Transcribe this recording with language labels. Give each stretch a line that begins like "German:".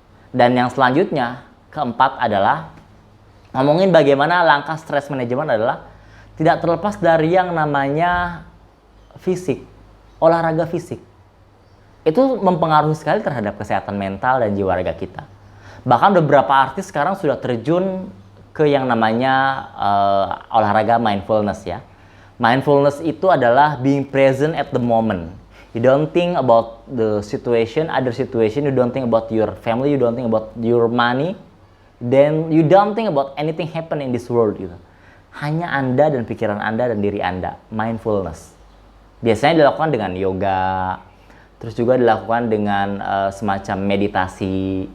Indonesian: Dan yang selanjutnya, keempat adalah ngomongin bagaimana langkah stress management adalah tidak terlepas dari yang namanya fisik, olahraga fisik. Itu mempengaruhi sekali terhadap kesehatan mental dan jiwa raga kita. Bahkan beberapa artis sekarang sudah terjun ke yang namanya olahraga mindfulness ya.
English: Mindfulness
Indonesian: itu adalah
English: being present at the moment. You don't think about the situation, other situation. You don't think about your family. You don't think about your money. Then you don't think about anything happen in this world gitu.
Indonesian: Hanya Anda dan pikiran Anda dan diri Anda. Mindfulness. Biasanya dilakukan dengan yoga. Terus juga dilakukan dengan semacam meditasi.